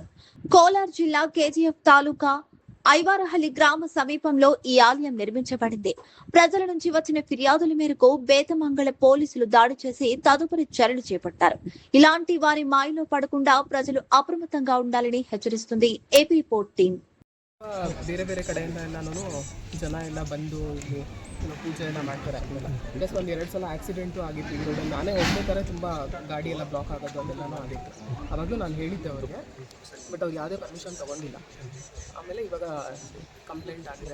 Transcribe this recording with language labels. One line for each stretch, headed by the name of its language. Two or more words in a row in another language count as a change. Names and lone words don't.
Telugu: కోలార్ జిల్లా కేజీఎఫ్ తాలూకా ఐవారహల్లి గ్రామ సమీపంలో ఈ ఆలయం నిర్మించబడింది. ప్రజల నుంచి వచ్చిన ఫిర్యాదుల మేరకు బేతమంగళ పోలీసులు దాడి చేసి తదుపరి చర్యలు చేపట్టారు. ఇలాంటి వారి మాయలో పడకుండా ప్రజలు అప్రమత్తంగా ఉండాలని హెచ్చరిస్తుంది ఏపీ రిపోర్ట్ టీం.
Kannada: ಬೇರೆ ಬೇರೆ ಕಡೆಯಿಂದ ಎಲ್ಲನೂ ಜನ ಎಲ್ಲ ಬಂದು ಇಲ್ಲಿ ಪೂಜೆ ಎಲ್ಲ ಮಾಡ್ತಾರೆ. ಪ್ಲಸ್ ಒಂದು 2 ಸಲ ಆಕ್ಸಿಡೆಂಟು ಆಗಿತ್ತು ಈ ರೋಡಲ್ಲಿ. ನಾನೇ ಹೋಗ್ಬೇಕಾದ್ರೆ ತುಂಬ ಗಾಡಿ ಎಲ್ಲ ಬ್ಲಾಕ್ ಆಗೋದು ಅದೆಲ್ಲನೂ ಆಗಿತ್ತು. ಆವಾಗಲೂ ನಾನು ಹೇಳಿದ್ದೆ ಅವ್ರಿಗೆ, ಬಟ್ ಅವ್ರು ಯಾವುದೇ ಪರ್ಮಿಷನ್ ತೊಗೊಂಡಿಲ್ಲ. ಆಮೇಲೆ ಇವಾಗ ಕಂಪ್ಲೇಂಟ್ ಆಗಿದೆ.